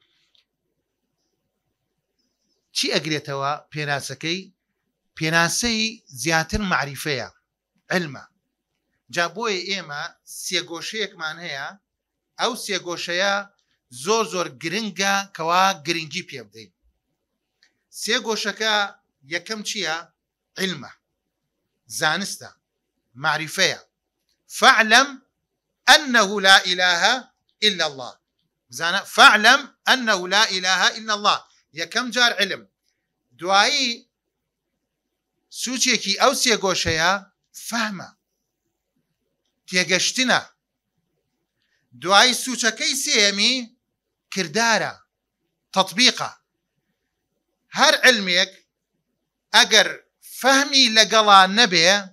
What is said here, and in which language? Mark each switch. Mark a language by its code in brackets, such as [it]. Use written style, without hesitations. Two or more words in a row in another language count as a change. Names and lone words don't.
[ckb] چی ئەگرێتەوە پێناسەکەی پێناسەی زیاتر معریفەیە علمە جا بۆیە ئێمە سێگۆشەیەکمان هەیە ئەو سێگۆشەیە زۆر گرنگە کەوا گرنگی پێ بدەین سێگۆشەکە یەکەم چییە علمە زانستە معریفەیە [ar] فاعلم أنه لا إله إلا الله [ckb] زانە [ar] فاعلم أنه لا إله إلا الله [ckb] یەکەم جار علم دوایی سوچێکی ئەو سێگۆشەیە فەهمە تێگەشتنە دوای سوچەکەی سێمی کردارە تەطبیقە هەر علمێک ئەگەر فەهمی لەگەڵا نەبێ